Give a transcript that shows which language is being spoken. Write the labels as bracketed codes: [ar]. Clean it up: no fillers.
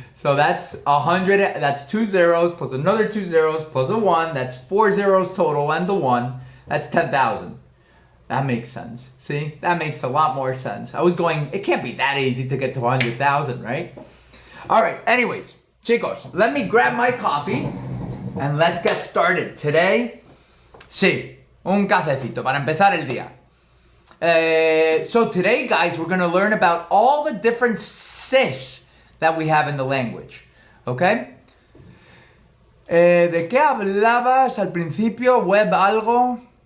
[en] So that's 100, that's 2 zeros plus another 2 zeros plus a 1, that's 4 zeros total and the 1, that's 10,000. That makes sense. See, that makes a lot more sense. I was going, it can't be that easy to get to 100,000, right? All right, anyways, chicos, let me grab my coffee and let's get started. Today, [es] sí, un cafecito para empezar el día. [en] So today, guys, we're going to learn about all the different sis that we have in the language. Okay? [es] ¿De qué hablabas al principio? ¿Web algo?